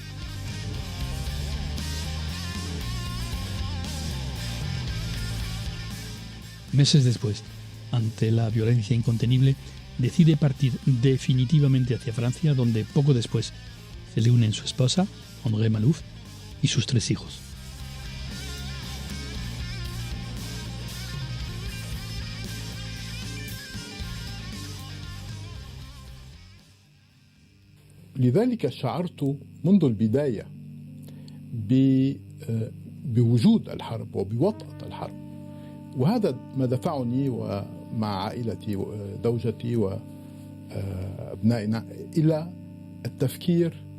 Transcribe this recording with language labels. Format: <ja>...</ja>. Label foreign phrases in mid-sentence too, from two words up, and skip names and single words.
<es>Meses después, ante la violencia incontenible, decide partir definitivamente hacia Francia, donde poco después se le unen su esposa, André Maalouf, y sus 3 hijos.</es> <ar>لذلك شعرت منذ البداية بوجود الحرب وبوطأة الحرب، وهذا ما دفعني ومع عائلتي وزوجتي وأبنائنا إلى التفكير</ar>